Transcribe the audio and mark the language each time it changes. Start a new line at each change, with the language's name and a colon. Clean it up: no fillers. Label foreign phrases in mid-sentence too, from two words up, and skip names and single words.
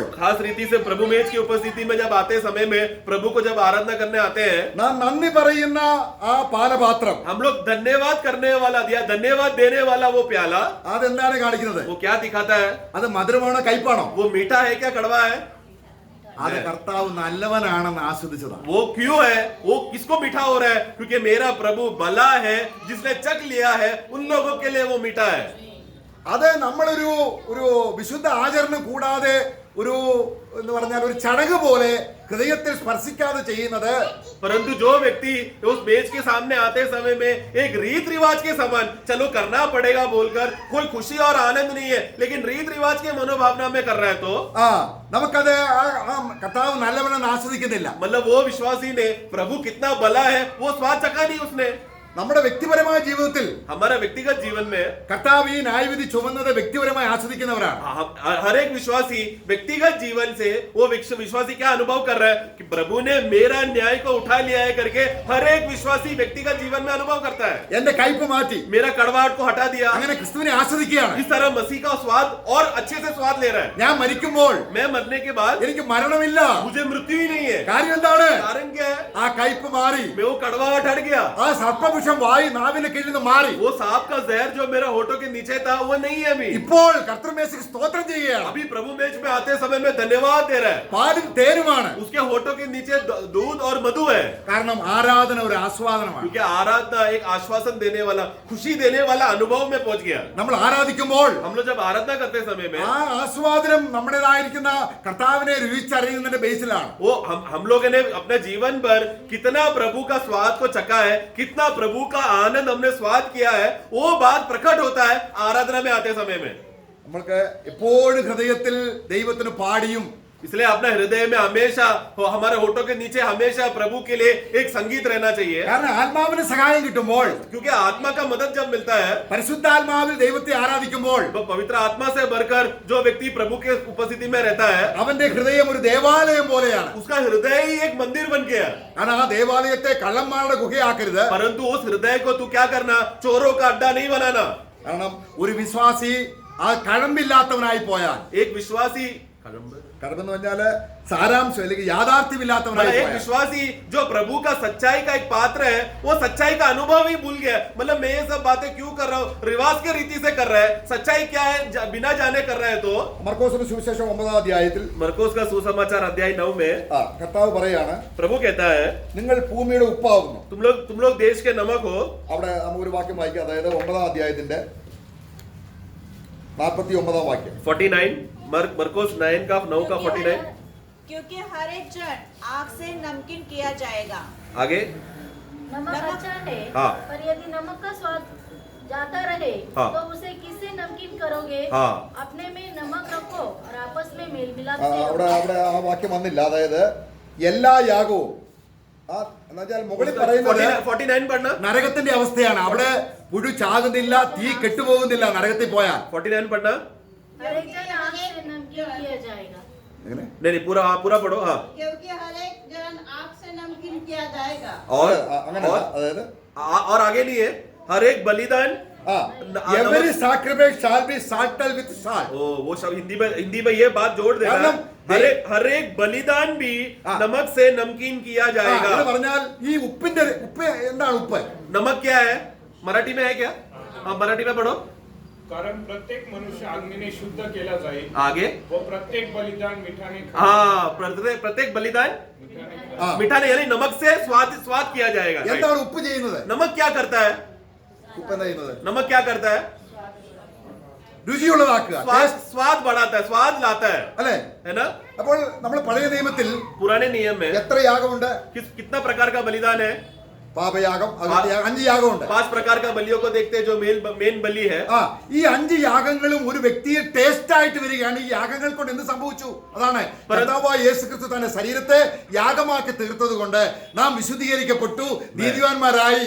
Hindi: खास रीति से प्रभु मेज की उपस्थिति में जब आते समय में प्रभु को जब आराधना करने आते हैं,
Malayalam: നാം നന്ദി പറയുന്ന ആ പാനപാത്രം,
Hindi: हम लोग धन्यवाद करने वाला दिया धन्यवाद देने वाला वो प्याला,
Malayalam: അതെന്താണ് കാണിക്കുന്നത്?
Hindi: वो क्या दिखाता है?
Malayalam: അത് മധുരമാണോ കയ്പാണോ?
Hindi: वो मीठा है क्या कड़वा है?
Malayalam: അത് കർത്താവ് നല്ലവനാണെന്ന് ആസ്വദിച്ചതാണ്.
Hindi: वो क्यों है? वो किसको मीठा हो रहा है? क्योंकि मेरा प्रभु भला है, जिसने चख लिया है उन लोगों के लिए वो मीठा है।
Malayalam: അത് നമ്മളൊരു ഒരു വിശുദ്ധ ആചരണം കൂടാതെ ഒരു എന്ന് പറഞ്ഞാൽ ഒരു ചടങ്ങ് പോലെ ഹൃദയത്തിൽ സ്പർശിക്കാതെ ചെയ്യുന്നത്.
Hindi: परंतु जो व्यक्ति उस मेज के सामने आते समय में एक रीत रिवाज के समान चलो करना पड़ेगा बोलकर कोई खुशी और आनंद नहीं है, लेकिन रीत रिवाज के मनोभावना में कर रहा है, तो
Malayalam: നമുക്കത് കർത്താവ് നല്ലവണ്ണം ആസ്വദിക്കുന്നില്ല.
Hindi: मतलब वो विश्वासी ने प्रभु कितना भला है वो स्वाद चखा नहीं उसने.
Malayalam: നമ്മുടെ വ്യക്തിപരമായ ജീവിതത്തിൽ
Hindi: हमारा व्यक्तिगत जीवन में
Malayalam: കർത്താവ് ഈ ന്യായവിധി ചുമന്നത് വ്യക്തിപരമായി ആസ്വദിക്കുന്നവരാണ്.
Hindi: हर एक विश्वासी व्यक्तिगत जीवन से वो विश्वासी क्या अनुभव कर रहा है कि प्रभु ने मेरा न्याय को उठा लिया है करके हर एक विश्वासी व्यक्तिगत जीवन में अनुभव करता है.
Malayalam: എന്റെ കയ്പ് മാറ്റി,
Hindi: मेरा कड़वाहट को हटा दिया,
Malayalam: അങ്ങനെ ക്രിസ്തുവിനെ ആസ്വദിക്കുകയാണ്.
Hindi: इस तरह मसीह का स्वाद और अच्छे से स्वाद ले रहा है.
Malayalam: ഞാൻ മരിക്കുമ്പോൾ
Hindi: मैं मरने के बाद
Malayalam: എനിക്ക് മരണമില്ല.
Hindi: मुझे मृत्यु ही नहीं है.
Malayalam: കാര്യം എന്താണ്?
Hindi: कारण क्या है?
Malayalam: ആ കയ്പ് മാറി,
Hindi: मैं वो कड़वाहट हट गया.
Malayalam: ആ സർപ്പവിഷം വായി നാവിന് കീഴിൽ നിന്ന് മാറി.
Hindi: वो सांप का जहर जो मेरा होठों के नीचे था वो नहीं है अभी.
Malayalam: ഇപ്പോൾ കർത്തൃമേശയ്ക്ക് സ്തോത്രം ചെയ്യുകയാണ്.
Hindi: अभी प्रभु मेज में आते समय में धन्यवाद दे रहा है.
Malayalam: പാലും തേനുമാണ്.
Hindi: उसके होठों के नीचे दूध और मधु है.
Malayalam: കാരണം ആരാധന ഒരു ആസ്വാദനമാണ്.
Hindi: क्योंकि आराधना एक आश्वासन देने वाला, खुशी देने वाला अनुभव में पहुंच गया.
Malayalam: നമ്മൾ ആരാധിക്കുമ്പോൾ
Hindi: हम लोग जब आराधना करते समय में
Malayalam: ആ ആസ്വാദനം നമ്മുടേതായിരിക്കുന്ന കർത്താവിനെ രുചിച്ചറിയുന്നതിന്റെ ബേസിലാണ്.
Hindi: वो हम लोगों ने अपने जीवन पर कितना प्रभु का स्वाद को चखा है, कितना प्रभु का आनंद हमने स्वाद किया है, वो बात प्रकट होता है आराधना में आते समय में.
Malayalam: നമ്മൾക്ക് എപ്പോഴും ഹൃദയത്തിൽ ദൈവത്തിന് പാടിയും
Hindi: इसलिए अपने हृदय में हमेशा हमारे होठों के नीचे हमेशा प्रभु के लिए एक संगीत रहना चाहिए.
Malayalam: കാരണം ആത്മാവിന് സഹായം കിട്ടുമ്പോൾ,
Hindi: क्योंकि आत्मा का मदद जब मिलता है,
Malayalam: പരിശുദ്ധാത്മാവിൽ ദൈവത്തെ ആരാധിക്കുമ്പോൾ
Hindi: तो पवित्र आत्मा से भरकर जो व्यक्ति प्रभु के उपस्थिति में रहता है
Malayalam: അവന്റെ ഹൃദയം ഒരു ദേവാലയം പോലെയാണ്.
Hindi: उसका हृदय ही एक मंदिर बन गया.
Malayalam: കാരണം ആ ദേവാലയത്തെ കള്ളന്മാരുടെ ഗുഹയാക്കരുത്.
Hindi: परंतु उस हृदय को तू क्या करना, चोरों का अड्डा नहीं बनाना.
Malayalam: കാരണം ഒരു വിശ്വാസി ആ കഴമ്പില്ലാത്തവനായി പോയാൽ,
Hindi: एक विश्वासी
Malayalam: കഴമ്പെന്ന് പറഞ്ഞാല് സാരാംശം അല്ലെങ്കിൽ യാഥാർത്ഥ്യമില്ലാത്തവനായി
Hindi: एक
Malayalam: പോയാൽ,
Hindi: विश्वासी जो प्रभु का सच्चाई का एक पात्र है, वो सच्चाई का अनुभव ही भूल गया. मतलब मैं ये सब बातें क्यों कर रहा हूँ, रिवाज के रीति से कर रहा है, सच्चाई क्या है बिना जाने कर रहा है. तो
Malayalam: മർക്കോസിന്റെ സുവിശേഷം 9-ാം അധ്യായത്തിൽ
Hindi: मरकोस का सुसमाचार अध्याय 9 में
Malayalam: കർത്താവ് പറയാണ്,
Hindi: प्रभु कहता है
Malayalam: നിങ്ങൾ ഭൂമിയുടെ ഉപ്പാകുന്നു.
Hindi: तुम लोग देश के नमक हो.
Malayalam: അവിടെ നമുക്ക് ഒരു വാക്യം വായിക്കാം. അതായത് 9-ാം അധ്യായത്തിന്റെ 49-ാം വാക്യം.
Hindi: 49 मरकोस 9 का 9 का 49. क्योंकि हर एक जन आग से नमकीन किया जाएगा. आगे नमक अच्छा है, हाँ। पर यदि नमक का स्वाद जाता रहे हाँ। तो उसे किससे नमकीन करोगे? हाँ। अपने में नमक रखो और आपस में मेल मिलाप से
Malayalam: അവിടെ
Hindi: रखो।
Malayalam: അവിടെ ആ വാക്യം വന്നില്ല. അതായത് എല്ലാ യാഗവും എന്നുവെച്ചാൽ മുകളിൽ പറയുന്നത്
Hindi: 49 पढ़ना.
Malayalam: നരകത്തിന്റെ അവസ്ഥയാണ്. അവിടെ പുഴു ചാകുന്നില്ല, തീ കെട്ടുപോകുന്നില്ല നരകത്തിൽ പോയാൽ.
Hindi: 49 पढ़ना. हर एक जन आग से नमकीन किया जाएगा.
Malayalam: എങ്ങനെ?
Hindi: नहीं पूरा पूरा पढ़ो. हाँ. क्योंकि हर एक जन आग से नमकीन किया जाएगा. और
Malayalam: അങ്ങനെ അതായത്
Hindi: और आगे नहीं है. हर एक बलिदान.
English: every sacrifice shall be salted with salt.
Hindi: ओ वो सब हिंदी में ये बात जोड़ देना.
Malayalam: കാരണം
Hindi: हर एक बलिदान भी नमक से नमकीन किया जाएगा.
Malayalam: എന്ന് പറഞ്ഞാൽ ഈ ഉപ്പ് എന്താണ് ഉപ്പ്?
Hindi: नमक क्या है मराठी में है क्या? हाँ मराठी में पढ़ो.
Marathi: कारण प्रत्येक मनुष्य अग्नीने शुद्ध केला जाईल
Hindi: आगे
Marathi: व प्रत्येक बलिदान मिठाने
Hindi: हाँ
Marathi: प्रत्येक बलिदान मिठाने
Hindi: यानी नमक से स्वाद किया जाएगा.
Malayalam: എന്താണ് ഉപ്പ് ചെയ്യുന്നത്?
Hindi: नमक क्या करता है?
Malayalam: ഉപ്പ് എന്താ ചെയ്യുന്നത്?
Hindi: नमक क्या करता है?
Malayalam: രുചിയുള്ളതാക്കുക,
Hindi: स्वाद बढ़ाता है, स्वाद लाता है,
Malayalam: അല്ലെ?
Hindi: है ना.
Malayalam: അപ്പോൾ നമ്മൾ പഴയ നിയമത്തിൽ
Hindi: पुराने नियम में
Malayalam: എത്ര യാഗമുണ്ട്?
Hindi: कितना प्रकार का बलिदान है?
Malayalam: പാപയാഗം, 5 യാഗമുണ്ട്.
Hindi: 5 प्रकार का बलियों को देखते हैं जो मेन बलि है.
Malayalam: ഈ 5 യാഗങ്ങളും ഒരു വ്യക്തിയെ ടേസ്റ്റ് ആയിട്ട് വരികയാണ്. ഈ യാഗങ്ങൾ കൊണ്ട് എന്ത് സംഭവിച്ചു? അതാണ് കർത്താവായ യേശുക്രിസ്തു തന്റെ ശരീരത്തെ യാഗമാക്കി തീർത്തത് കൊണ്ട് നാം വിശുദ്ധീകരിക്കപ്പെട്ടു, നീതിവാന്മാരായി.